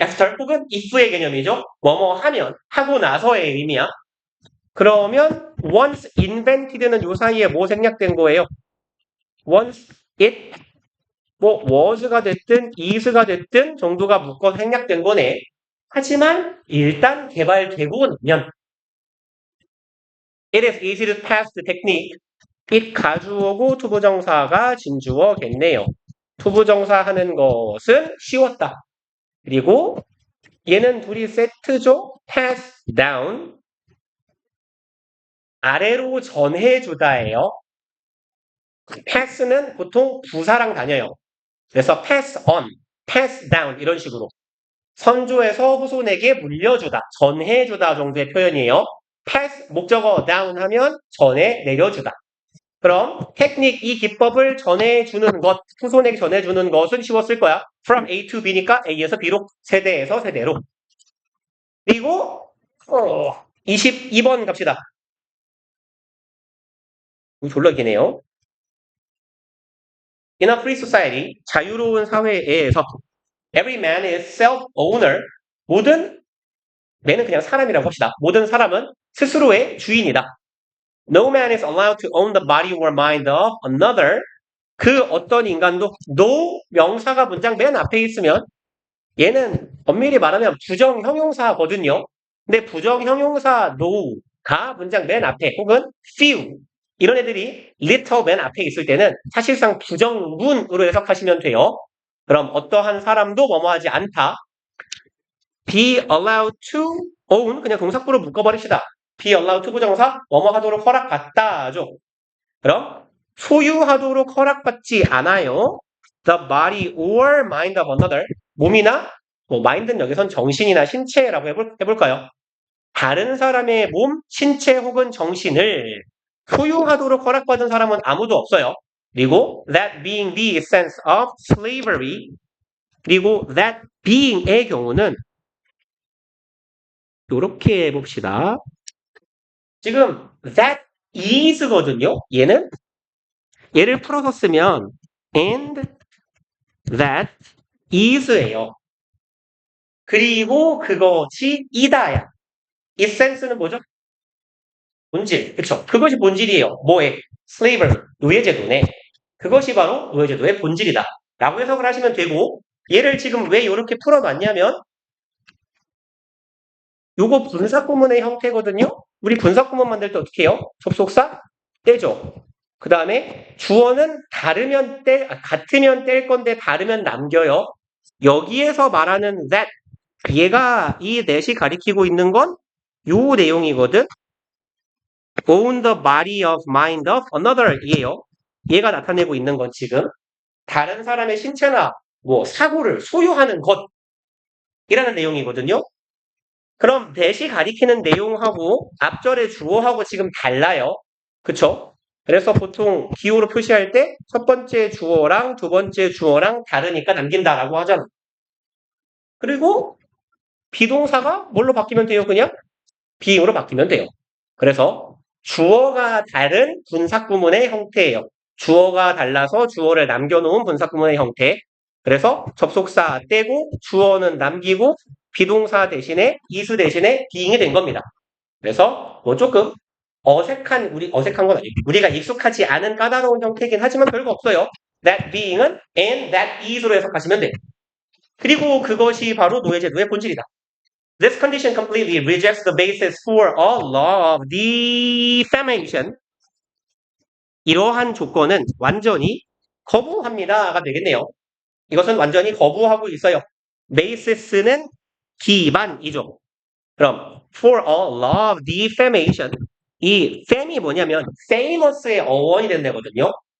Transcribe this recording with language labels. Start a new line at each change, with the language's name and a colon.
Korean: after 혹은 if의 개념이죠. 뭐뭐 하면 하고 나서의 의미야. 그러면 once invented는 요 사이에 뭐 생략된 거예요? once it was가 됐든 is가 됐든 정도가 묶어 생략된 거네. 하지만 일단 개발되고 나면
English: it is easy to pass the technique.
Korean: it 가주어고 투부정사가 진주어겠네요. 투부정사 하는 것은 쉬웠다. 그리고 얘는 둘이 세트죠. pass down 아래로 전해주다예요. pass는 보통 부사랑 다녀요. 그래서 pass on, pass down 이런 식으로 선조에서 후손에게 물려주다, 전해주다 정도의 표현이에요. pass 목적어 down 하면 전해 내려주다. 그럼 테크닉 이 기법을 전해주는 것, 후손에게 전해주는 것은 쉬웠을 거야. from A to B니까 A에서 B로, 세대에서 세대로. 그리고 22번 갑시다. 졸라 기네요.
English: In a free society,
Korean: 자유로운 사회에서
English: every man is self-owner.
Korean: 모든 man은 그냥 사람이라고 합시다. 모든 사람은 스스로의 주인이다.
English: No man is allowed to own the body or mind of another.
Korean: 그 어떤 인간도 no 명사가 문장 맨 앞에 있으면 얘는 엄밀히 말하면 부정 형용사거든요. 근데 부정 형용사 no가 문장 맨 앞에 혹은 few 이런 애들이 little 맨 앞에 있을 때는 사실상 부정문으로 해석하시면 돼요. 그럼 어떠한 사람도 뭐뭐하지 않다.
English: be allowed to own
Korean: 그냥 동사구로 묶어버립시다. be allowed to 부정사 뭐뭐하도록 허락받다죠. 그럼 소유하도록 허락받지 않아요.
English: The body or mind of another
Korean: 몸이나 mind는 여기선 정신이나 신체라고 해볼까요? 다른 사람의 몸, 신체 혹은 정신을 소유하도록 허락받은 사람은 아무도 없어요. 그리고
English: that being the essence of slavery
Korean: 그리고 that being의 경우는 이렇게 해봅시다. 지금 that is거든요. 얘를 풀어서 쓰면 and that is예요. 그리고 그것이 이다야. essence는 뭐죠? 본질. 그쵸? 그것이 본질이에요. 뭐에? slavery. 노예제도네. 그것이 바로 노예제도의 본질이다. 라고 해석을 하시면 되고 얘를 지금 왜 이렇게 풀어놨냐면 요거 분사구문의 형태거든요. 우리 분사구문 만들 때 어떻게 해요? 접속사 떼죠. 그 다음에 주어는 같으면 뗄 건데 다르면 남겨요. 여기에서 말하는 that 얘가 이 that이 가리키고 있는 건 요 내용이거든.
English: own the body of mind of another 이에요.
Korean: 얘가 나타내고 있는 건 지금 다른 사람의 신체나 사고를 소유하는 것이라는 내용이거든요. 그럼 that이 가리키는 내용하고 앞절의 주어하고 지금 달라요. 그쵸? 그래서 보통 기호로 표시할 때 첫 번째 주어랑 두 번째 주어랑 다르니까 남긴다라고 하잖아. 그리고 비동사가 뭘로 바뀌면 돼요? 그냥 being으로 바뀌면 돼요. 그래서 주어가 다른 분사구문의 형태예요. 주어가 달라서 주어를 남겨놓은 분사구문의 형태. 그래서 접속사 떼고 주어는 남기고 비동사 대신에 이수 대신에 being이 된 겁니다. 그래서 조금 어색한 건 아니고 우리가 익숙하지 않은 까다로운 형태이긴 하지만 별거 없어요. That being은
English: and that is
Korean: 로 해석하시면 돼. 그리고 그것이 바로 노예제도의 본질이다.
English: This condition completely rejects the basis for a law of defamation.
Korean: 이러한 조건은 완전히 거부합니다가 되겠네요. 이것은 완전히 거부하고 있어요. basis는 기반이죠. 그럼
English: for a law of defamation
Korean: 이 fam이 뭐냐면 famous의 어원이 된 데거든요.